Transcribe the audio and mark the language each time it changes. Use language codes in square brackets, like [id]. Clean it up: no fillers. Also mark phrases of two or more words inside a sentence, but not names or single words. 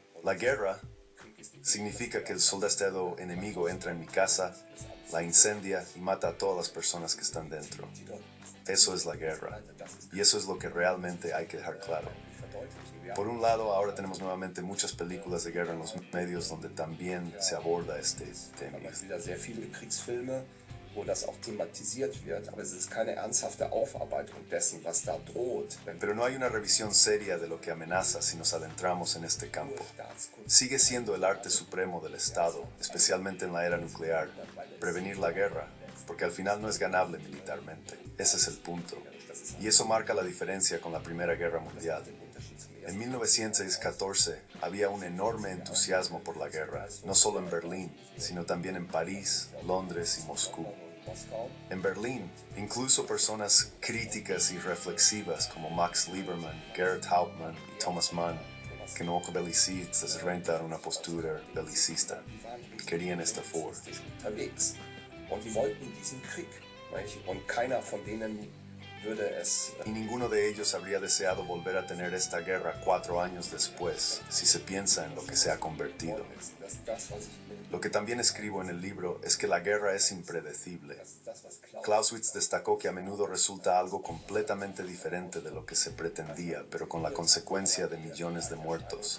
[es] La guerra significa que el soldado enemigo entra en mi casa, la incendia y mata a todas las personas que están dentro. Eso es la guerra, y eso es lo que realmente hay que dejar claro. Por un lado, ahora tenemos nuevamente muchas películas de guerra en los medios donde también se aborda este tema. [de] Es wieder sehr viele Kriegsfilme, wo das auch thematisiert wird, aber es ist keine ernsthafte Aufarbeitung dessen, was da droht. [es] Pero no hay una revisión seria de lo que amenaza si nos adentramos en este campo. Sigue siendo el arte supremo del Estado, especialmente en la era nuclear, prevenir la guerra, porque al final no es ganable militarmente. Ese es el punto. Y eso marca la diferencia con la Primera Guerra Mundial. En 1914 había un enorme entusiasmo por la guerra, no solo en Berlín, sino también en París, Londres y Moscú. En Berlín, incluso personas críticas y reflexivas como Max Liebermann, Gerhard Hauptmann y Thomas Mann, que no belicists rentan una postura belicista, querían esta vor. [de] Unterwegs. Und die wollten diesen Krieg. Nicht? Und keiner von denen würde es... [es] Y ninguno de ellos habría deseado volver a tener esta guerra 4 años después, si se piensa en lo que se ha convertido. Lo que también escribo en el libro es que la guerra es impredecible. Clausewitz destacó que a menudo resulta algo completamente diferente de lo que se pretendía, pero con la consecuencia de millones de muertos.